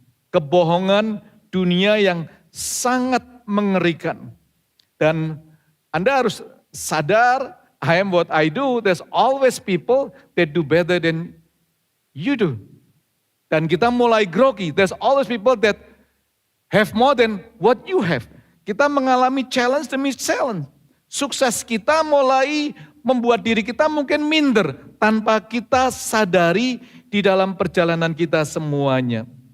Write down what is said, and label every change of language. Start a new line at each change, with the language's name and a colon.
Indonesian: Kebohongan dunia yang sangat mengerikan. Dan Anda harus sadar,
English: I am what I do, there's always people that do better than you do.
Indonesian: Dan kita mulai grogi,
English: there's always people that have more than what you have.
Indonesian: Kita mengalami challenge demi challenge. Sukses kita mulai membuat diri kita mungkin minder tanpa kita sadari di dalam perjalanan kita semuanya.